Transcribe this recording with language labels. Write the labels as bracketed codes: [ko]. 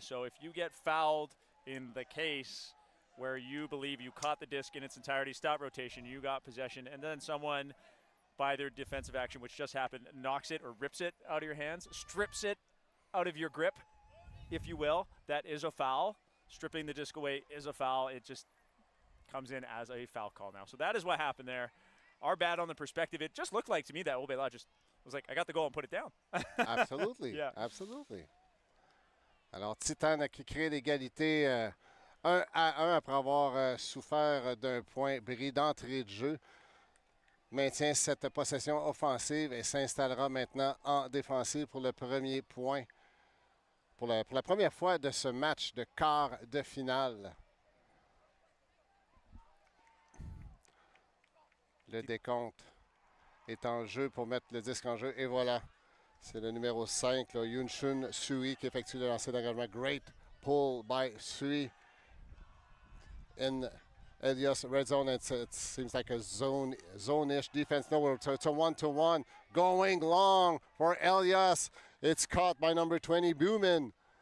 [en] So if you get fouled in the case where you believe you caught the disc in its entirety, stop rotation, you got possession, and then someone, by their defensive action, which just happened, knocks it or rips it out of your hands, strips it out of your grip, if you will, that is a foul. Stripping the disc away is a foul. It just comes in as a foul call now. So that is what happened there. Our bad on the perspective. It just looked like to me that Obela just was like, I got the goal and put it down. Absolutely, yeah. Absolutely. [fr] Alors, Titane qui crée l'égalité 1-1 après avoir souffert d'un point bris d'entrée de jeu. Maintient cette possession offensive et s'installera maintenant en défensive pour le premier point. Pour la première fois de ce match de quart de finale. Le décompte est en jeu pour mettre le disque en jeu. Et voilà, c'est le numéro 5, là, Yunshun Sui, qui effectue le lancer d'engagement. [en] Great pull by Sui in Helios red zone. It seems like a zone-ish defense. No, it's a 1-to-1. Going long for Helios. It's caught by number 20, Buman.